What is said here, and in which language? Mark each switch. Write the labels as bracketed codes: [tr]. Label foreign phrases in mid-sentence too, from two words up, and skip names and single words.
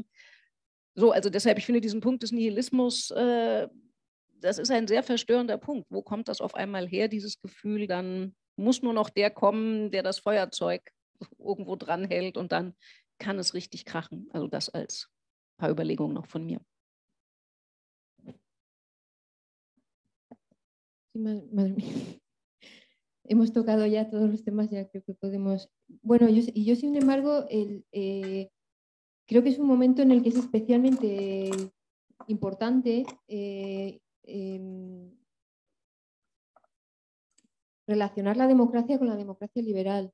[de] So, also deshalb, ich finde diesen Punkt des Nihilismus, das ist ein sehr verstörender Punkt. Wo kommt das auf einmal her, dieses Gefühl, dann muss nur noch der kommen, der das Feuerzeug irgendwo dran hält und dann kann es richtig krachen. Also das als paar Überlegungen noch von mir. [es] Madre mía. Hemos tocado ya todos los temas, ya creo que podemos... Bueno, yo sin embargo, creo que es un momento en el que es especialmente importante relacionar la democracia con la democracia liberal.